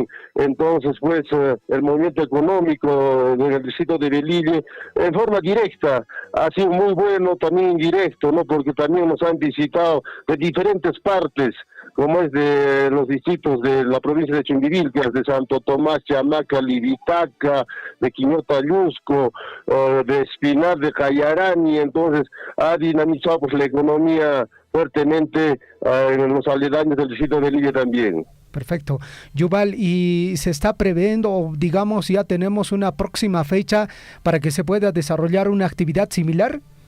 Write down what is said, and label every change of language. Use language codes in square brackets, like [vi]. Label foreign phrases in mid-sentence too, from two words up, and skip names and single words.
[es] Entonces, pues, el movimiento económico en el distrito de Velille, en forma directa, ha sido muy bueno, también indirecto, ¿no? Porque también nos han visitado de diferentes partes, como es de los distritos de la provincia de Chumbivilcas, de Santo Tomás, Chamaca, Libitaca, de Quiñota, Llusco, de Espinar, de Cayarani. Entonces ha dinamizado pues la economía fuertemente en los aledaños del distrito de Velille también. Perfecto. Yuval, ¿y se está previendo, o digamos ya tenemos una próxima fecha para que se pueda desarrollar una actividad similar?